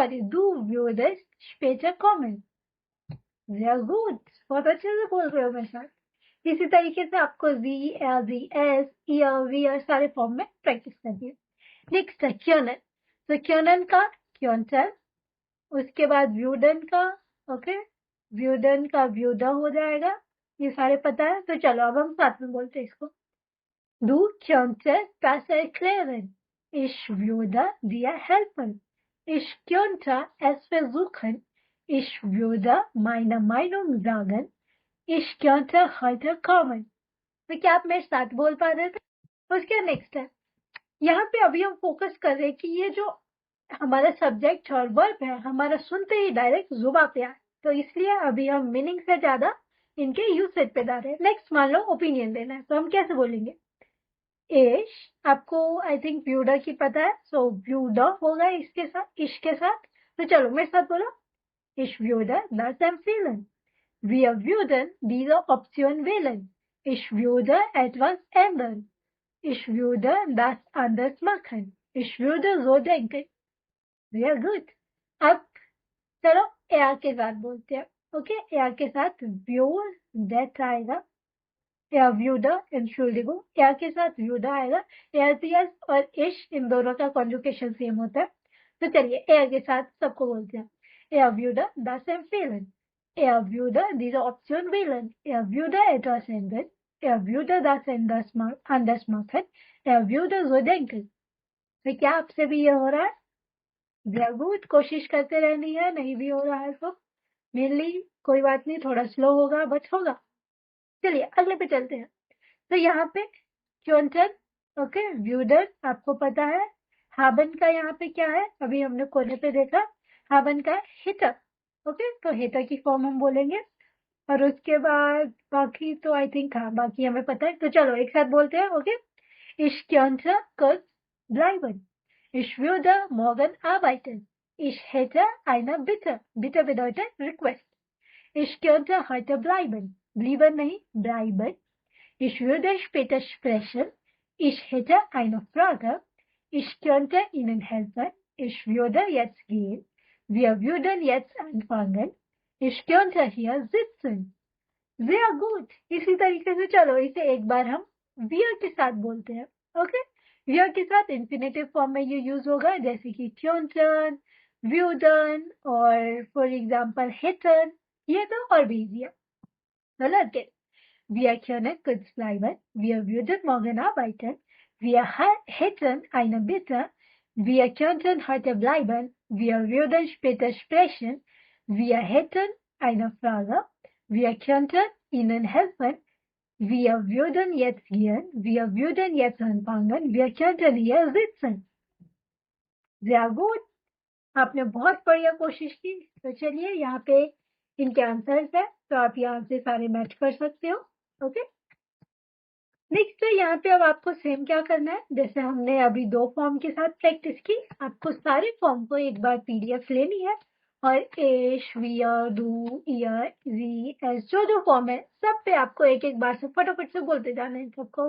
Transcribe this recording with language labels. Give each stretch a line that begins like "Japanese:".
German: Du würdest später kommen. Sehr gut.
Hindi: बहुत अच्छे से बोल रहे हो मेरे साथ. इसी तरीके से आपको जी, एल, जी, एस, ईयर, वीयर सारे फॉर्म में प्रैक्टिस करनी है. नेक्स्ट है क्योनन. तो क्योनन का क्योंटन, उसके बाद व्यूडन का, ओके, व्यूडन का व्यूडा हो जाएगा. ये सारे पता है. तो चलो अब हम साथ में बोलते हैं इसको.
German: Du könntest das erklären. Ich würde dir helfen. Ich könnte es versuchen. Ich würde meine Meinung sagen. Ich könnte heute kommen.
Hindi: तो क्या आप मेरे साथ बोल पा रहे थे? उसके नेक्स्ट है, यहाँ पे अभी हम फोकस कर रहे हैं कि ये जो हमारा सब्जेक्ट और वर्ब है हमारा सुनते ही डायरेक्ट जुबान पे आए. तो इसलिए अभी हम मीनिंग से ज्यादा इनके यूसेज पे जा रहे हैं. नेक्स्ट मान लो ओपिनियन देना है, तो हम कैसे बोलेंगे? इश, आपको आई थिंक व्यूडा की पता है. सो व्यूडा होगा इसके साथ, इश के साथ. तो चलो मेरे साथ बोलो.
German: Ich würde das empfehlen. Wir würden diese Option wählen. Ich würde etwas ändern. Ich würde das anders machen. Ich würde so denken. Sehr gut.
Hindi: अब चलो er के साथ बोलते हैं. ओके, er के साथ würde आएगा.
German: Er würde, Entschuldigung, er
Hindi: के साथ würde आएगा. Er और ish इन दोनों का कॉन्जुगेशन सेम होता है. तो चलिए er के साथ सबको बोलते हैं.
German: Er würde das empfehlen. Er würde diese Option wählen. Er würde etwas ändern. Er würde das anders machen. Er würde so denken.
Hindi: तो क्या आपसे भी ये हो रहा है? जरूर कोशिश करते रहनी है. नहीं भी हो रहा है तो मेनली कोई बात नहीं, थोड़ा स्लो होगा बट होगा. चलिए अगले पे चलते हैं. तो यहाँ पे क्योंटन, ओके, व्यूडन आपको पता है. हाबन का यहाँ पे क्या है? अभी हमने कोने पे देखा. हाबन का हिटर. ओके, तो हिटर की फॉर्म हम बोलेंगे. और उसके बाद बाकी तो आई थिंक हाँ बाकी हमें पता है. तो चलो एक साथ बोलते हैं.
German: ओके, ich könnte kurz bleiben. Ich würde morgen arbeiten. Ich hätte eine Bitte. Bitte bedeutet Request. Ich könnte heute bleiben. Bleiben नहीं, bleiben. Ich würde später sprechen. Ich hätte eine Frage. Ich könnte Ihnen helfen. Ich würde jetzt gehen. Wir würden jetzt anfangen. Ich könnte hier sitzen. Sehr gut.
Hindi: इसी तरीके से चलो इसे एक बार हम wir के साथ बोलते हैं. ओके, wir के साथ इंफिनिटिव फॉर्म में ये यूज होगा जैसे कि könnten, würden और फॉर एग्जाम्पल hätten. ये तो और भी इजी है. तो
English: let's get.
German: Wir können kurz bleiben. Wir würden morgen arbeiten. Wir hätten eine Bitte. Wir könnten heute bleiben. Wir würden später sprechen. Wir hätten eine Frage. Wir könnten Ihnen helfen. Wir würden jetzt gehen. Wir würden jetzt anfangen. Wir könnten hier sitzen. Sehr gut.
Hindi: आपने बहुत बढ़िया कोशिश की। तो चलिए यहाँ पे इनके आंसर्स है, तो आप यहाँ से सारे मैच कर सकते हो। ओके, नेक्स्ट है यहाँ पे अब आपको सेम क्या करना है, जैसे हमने अभी 2 फॉर्म के साथ प्रैक्टिस की, आपको सारे फॉर्म को एक बार पीडीएफ लेनी है और एश, wear, do, year, ji, S, जो जो फॉर्म है सब पे आपको एक एक बार से फटाफट से बोलते जाना है सबको।